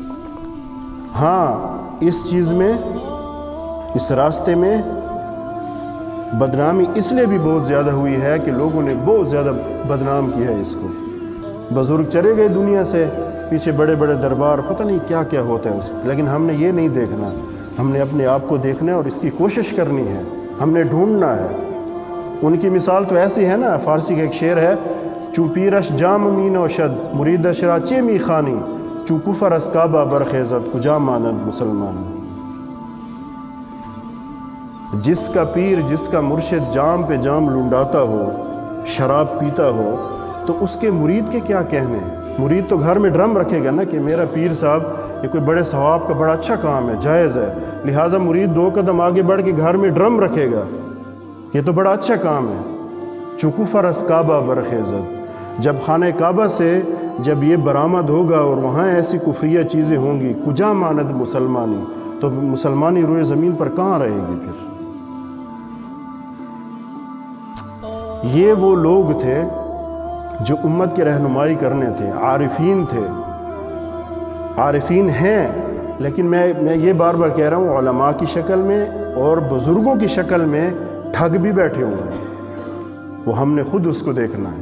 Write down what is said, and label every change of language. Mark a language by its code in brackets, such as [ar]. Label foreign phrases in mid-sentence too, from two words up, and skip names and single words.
[ur] ہاں اس چیز میں، اس راستے میں بدنامی اس لیے بھی بہت زیادہ ہوئی ہے کہ لوگوں نے بہت زیادہ بدنام کیا ہے اس کو۔ بزرگ چلے گئے دنیا سے، پیچھے بڑے بڑے دربار، پتہ نہیں کیا کیا ہوتا ہے اس کو، لیکن ہم نے یہ نہیں دیکھنا، ہم نے اپنے آپ کو دیکھنا ہے اور اس کی کوشش کرنی ہے، ہم نے ڈھونڈنا ہے۔ ان کی مثال تو ایسی ہے نا، فارسی کا ایک شعر ہے، [fa] چو پیرش جام مین و شد مرید شراچے می خانی، چو کفر از کعبہ برخیزت کجا ماند مسلمان۔ [ur] جس کا پیر، جس کا مرشد جام پہ جام لنڈاتا ہو، شراب پیتا ہو، تو اس کے مرید کے کیا کہنے؟ مرید تو گھر میں ڈرم رکھے گا نا کہ میرا پیر صاحب یہ کوئی بڑے ثواب کا بڑا اچھا کام ہے، جائز ہے، لہٰذا مرید 2 قدم آگے بڑھ کے گھر میں ڈرم رکھے گا، یہ تو بڑا اچھا کام ہے۔ [fa] چکفر از کعبہ برخیزت، [ur] جب خانہ کعبہ سے جب یہ برآمد ہوگا اور وہاں ایسی کفریہ چیزیں ہوں گی، [fa] کجا ماند مسلمانی، [ur] تو مسلمانی روئے زمین پر کہاں رہے گی پھر؟ یہ وہ لوگ تھے جو امت کی رہنمائی کرنے تھے، عارفین تھے۔ عارفین ہیں، لیکن میں یہ بار بار کہہ رہا ہوں، علماء کی شکل میں اور بزرگوں کی شکل میں ٹھگ بھی بیٹھے ہوئے ہیں، وہ ہم نے خود اس کو دیکھنا ہے۔